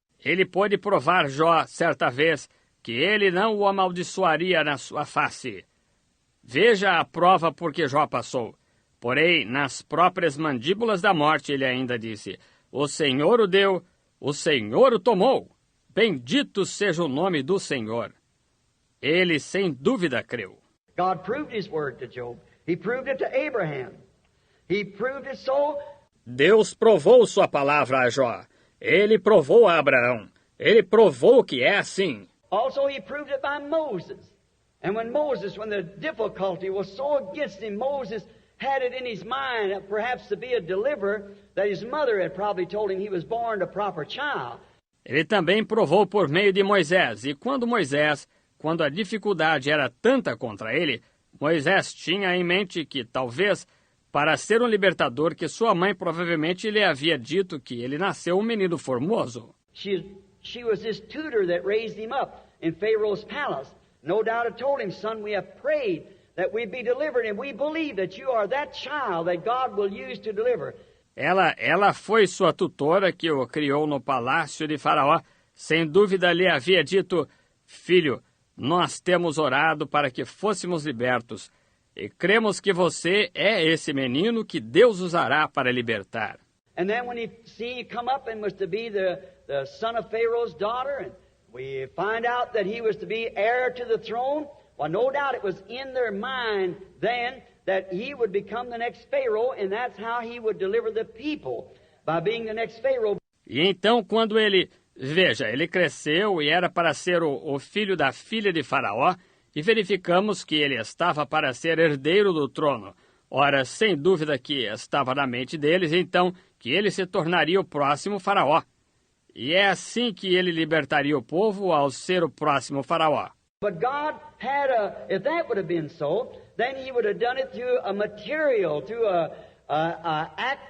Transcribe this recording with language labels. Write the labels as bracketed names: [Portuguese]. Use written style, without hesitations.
[Portuguese] Ele pôde provar Jó, certa vez, que ele não o amaldiçoaria na sua face. Veja a prova por que Jó passou. Porém, nas próprias mandíbulas da morte, ele ainda disse, o Senhor o deu, o Senhor o tomou. Bendito seja o nome do Senhor. Ele, sem dúvida, creu. [English] God proved His word to Job. He proved it to Abraham. He proved it so. [Portuguese] Deus provou sua palavra a Jó. Ele provou a Abraão. Ele provou que é assim. [English] Also, He proved it by Moses. And when the difficulty was so against him, Moses had it in his mind, perhaps to be a deliverer, that his mother had probably told him he was born a proper child. [Portuguese] Ele também provou por meio de Moisés. E quando a dificuldade era tanta contra ele, Moisés tinha em mente que, talvez, para ser um libertador, que sua mãe provavelmente lhe havia dito que ele nasceu um menino formoso. [English] She was his tutor that raised him up in Pharaoh's palace. No doubt had told him, "Son, we have prayed that we be delivered, and we believe that you are that child that God will use to deliver." [Portuguese] Ela foi sua tutora que o criou no palácio de Faraó. Sem dúvida lhe havia dito, filho, nós temos orado para que fôssemos libertos, e cremos que você é esse menino que Deus usará para libertar. [English] And then when he come up and was to be the son of Pharaoh's daughter, and we find out that he was to be heir to the throne, well, no doubt it was in their mind then that he would become the next Pharaoh, and that's how he would deliver the people, by being the next Pharaoh. [Portuguese] E então, quando ele cresceu e era para ser o filho da filha de Faraó, e verificamos que ele estava para ser herdeiro do trono. Ora, sem dúvida que estava na mente deles, então, que ele se tornaria o próximo Faraó. E é assim que ele libertaria o povo ao ser o próximo Faraó. [English] But God had if that would have been so, then He would have done it through a material, through a act